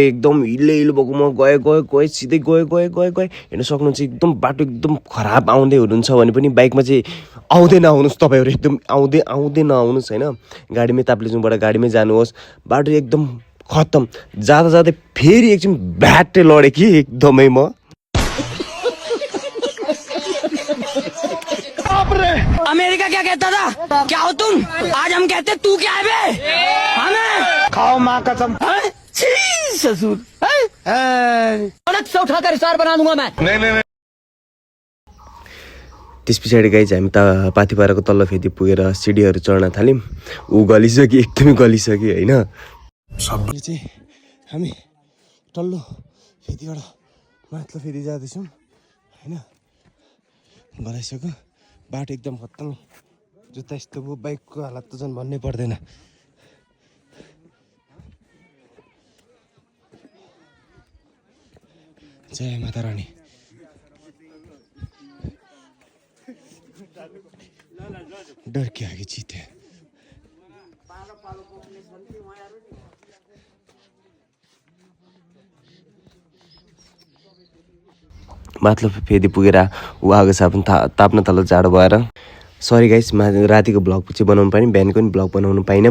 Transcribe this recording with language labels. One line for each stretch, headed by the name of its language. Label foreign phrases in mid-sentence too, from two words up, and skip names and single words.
Nepali: एकदम हिलो भएको म गएँ सिधै गएँ। हेर्न सक्नुहुन्छ एकदम बाटो एकदम खराब। आउँदै हुनुहुन्छ भने पनि बाइकमा चाहिँ आउँदै नआउनुहोस् तपाईँहरू, एकदम आउँदै नआउनुहोस् होइन। गाडीमै ताप्लेजुङबाट गाडीमै जानुहोस्। बाटो एकदम खत्तम। जाँदै फेरि एकछिन भ्याट्टै लडेँ कि एकदमै म।
Hindi: अमेरिका क्या कहता था, क्या हो तुम? आज हम कहते तू क्या है बे? हमें खाओ माँ कसम। ससुर अलग से उठाकर स्टार बना दूंगा मैं। नहीं।
Nepali: त्यस पछाडि गाइज हामी पाथिभाराको तल्लो फेदी पुगेर सिडीहरू चढ्न थाल्यौँ। ऊ गलिसक्यो, एकदमै गलिसक्यो होइन। चाहिँ हामी तल्लो फेदीबाट माथिल्लो फेदी जाँदैछौँ होइन। गलाइसक्यो बाटो एकदम खत्तम। जुत्ता यस्तो भयो, बाइकको हालत त झन् भन्नै पर्दैन।
Hindi: जय माता रानी। डर के आगे जीत है।
Nepali: माथिल्लो फेदी पुगेर ऊ आगो साबुन ताप्न तल जाडो भएर।
English: sorry guys,
Nepali: रातिको ब्लग चाहिँ बनाउनु पाइनँ, बिहानको पनि ब्लग बनाउनु पाइनँ।